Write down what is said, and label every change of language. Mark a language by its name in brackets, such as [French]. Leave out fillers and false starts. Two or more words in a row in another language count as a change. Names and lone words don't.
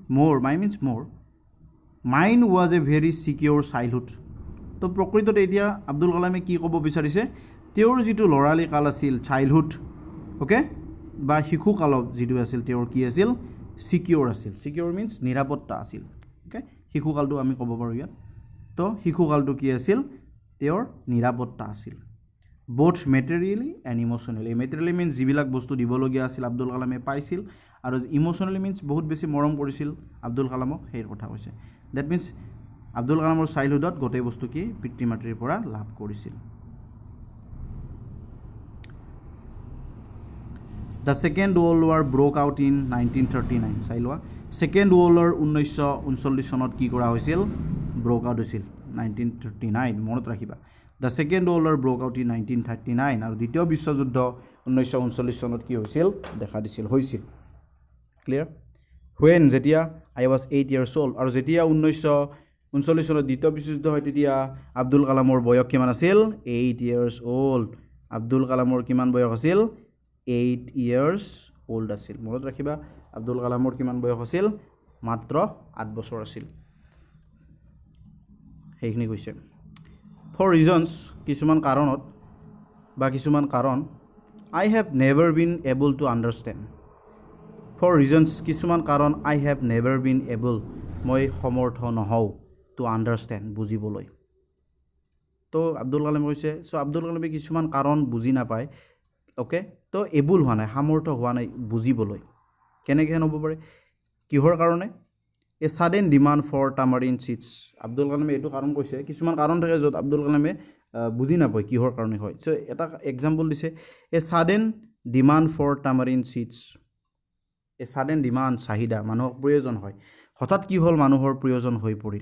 [English] was a very secure childhood [Assamese] তো প্ৰকৃততে এতিয়া আব্দুল কালামে কি ক'ব বিচাৰিছে তেওঁৰ যিটো ল'ৰালি কাল আছিল চাইল্ডহুড অ'কে বা শিশুকালত যিটো আছিল তেওঁৰ কি আছিল [English] secure means [Assamese] নিৰাপত্তা আছিল অ'কে শিশুকালটো আমি ক'ব পাৰোঁ ইয়াত তো শিশুকালটো কি আছিল তেওঁৰ নিৰাপত্তা আছিল [English] both materially and emotionally materially means [Assamese] যিবিলাক বস্তু দিবলগীয়া আছিল আব্দুল কালামে পাইছিল আৰু [English] emotionally means [Assamese] বহুত বেছি মৰম কৰিছিল আব্দুল কালামক সেই কথা কৈছে [English] that means [Assamese] আব্দুল কালামৰ চাইল্ডহুডত গোটেই বস্তু কি পিতৃ মাতৃৰ পৰা লাভ কৰিছিল [English] The Second World War broke out in 1939 [Assamese] চাই লোৱা [English] Second World War [Assamese] 1939 চনত কি কৰা হৈছিল [English] broke out [Assamese] হৈছিল 1939 মনত ৰাখিবা [English] The Second World War broke out in 1939 [Assamese] আৰু দ্বিতীয় বিশ্বযুদ্ধ 1939 চনত কি হৈছিল দেখা দিছিল হৈছিল ক্লিয়াৰ when যেতিয়া [English] I was 8 years old [Assamese] আৰু যেতিয়া 1939 চনত দ্বিতীয় বিশ্বযুদ্ধ হয় তেতিয়া আব্দুল কালামৰ বয়স কিমান আছিল [English] 8 years old [Assamese] আব্দুল কালামৰ কিমান বয়স আছিল [English] 8 years old [Assamese] আছিল মনত ৰাখিবা আব্দুল কালামৰ কিমান বয়স আছিল মাত্ৰ 8 বছৰ আছিল সেইখিনি কৈছে [English] for reasons [Assamese] কিছুমান কাৰণত বা কিছুমান কাৰণ [English] I have never been able to understand for reasons [Assamese] কিছুমান কাৰণ [English] I have never been able [Assamese] মই সমৰ্থ নহওঁ [English] to understand [Assamese] বুজিবলৈ তো আব্দুল কালামে কৈছে সো আব্দুল কালামে কিছুমান কাৰণ বুজি নাপায় ওকে তো এবুল হোৱা নাই সামৰ্থ হোৱা নাই বুজিবলৈ কেনেকৈ হ'ব পাৰে কিহৰ কাৰণে [English] a sudden demand for tamarind seeds [Assamese] আব্দুল কালামে এইটো কাৰণ কৈছে কিছুমান কাৰণ থাকে য'ত আব্দুল কালামে বুজি নাপায় কিহৰ কাৰণে হয় সো এটা এক্সাম্পল দিছে [English] a sudden demand for tamarind seeds a sudden demand [Assamese] চাহিদা মানুহক প্ৰয়োজন হয় হঠাৎ কি হ'ল মানুহৰ প্ৰয়োজন হৈ পৰিল